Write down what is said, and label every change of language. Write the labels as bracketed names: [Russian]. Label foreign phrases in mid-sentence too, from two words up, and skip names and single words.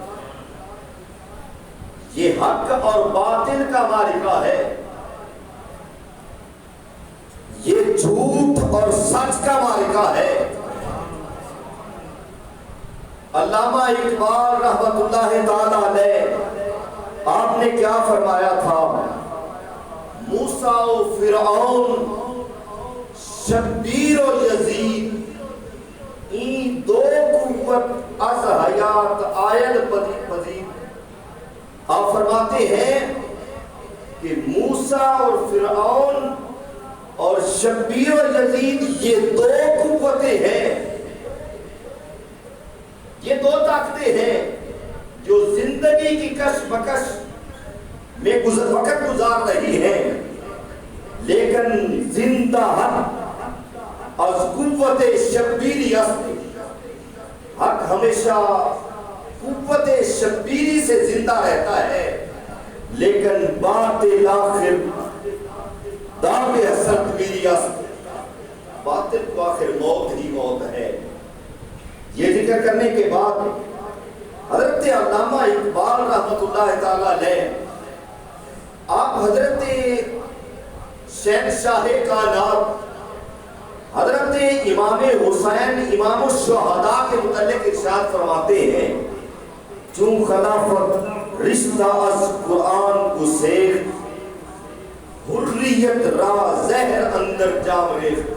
[Urdu] یہ حق اور باطل کا معرکہ ہے، یہ جھوٹ اور سچ کا معرکہ ہے. علامہ اقبال [Arabic] رحمت اللہ تعالی علیہ، [Urdu] آپ نے کیا فرمایا تھا؟ [Persian] موسیٰ و فرعون، شبیر و یزید، این دو قوت از حیات آید پذیر. [Urdu] آپ فرماتے ہیں کہ موسیٰ اور فرعون اور شبیر و یزید یہ دو قوتیں ہیں، یہ دو طاقتیں ہیں جو زندگی کی کش بکش میں وقت گزار رہی ہیں، لیکن [Persian] زندہ حق از قوت شبیری است. [Urdu] حق ہمیشہ قوت شبیری سے زندہ رہتا ہے، لیکن [Persian] باطل آخر دام حسرت میری است. [Urdu] باطل کو آخر موت ہی موت ہے. یہ ذکر کرنے کے بعد حضرت علامہ اقبال [Arabic] رحمت اللہ تعالی علیہ، [Urdu] آپ حضرت شہنشاہ کائنات حضرت امام حسین امام الشہداء کے متعلق ارشاد فرماتے ہیں، [Persian] چون خلافت رشتہ از قرآن کو سیخت، حریت را زہر اندر جام ریخت.